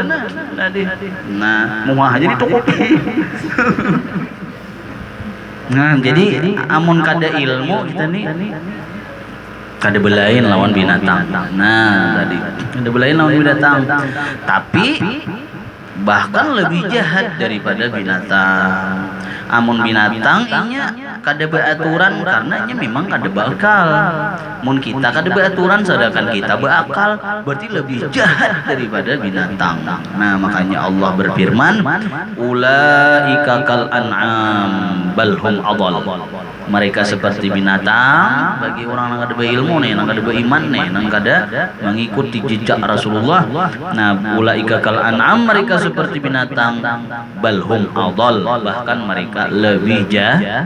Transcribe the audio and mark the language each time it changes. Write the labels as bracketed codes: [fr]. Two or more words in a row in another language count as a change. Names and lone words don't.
[bjn] nah mau aja di toko nah jadi amun kada ilmu kita nih kada belain lawan binatang nah tadi kada belain lawan binatang tapi bahkan lebih jahat daripada binatang. Amun binatang inya kada beraturan karena nya memang kada berakal. Mun kita kada beraturan sedangkan kita berakal berarti lebih jahat daripada binatang. [id] Nah makanya Allah berfirman [ar] أولئك كالأنعام بل هم أضل. [id] Mereka seperti binatang bagi orang yang kada berilmu nih, yang kada beriman nih, yang kada mengikuti jejak Rasulullah. Nah, [ar] أولئك كالأنعام [id] mereka seperti binatang [ar] بل هم أضل [id] bahkan mereka lebih jahat.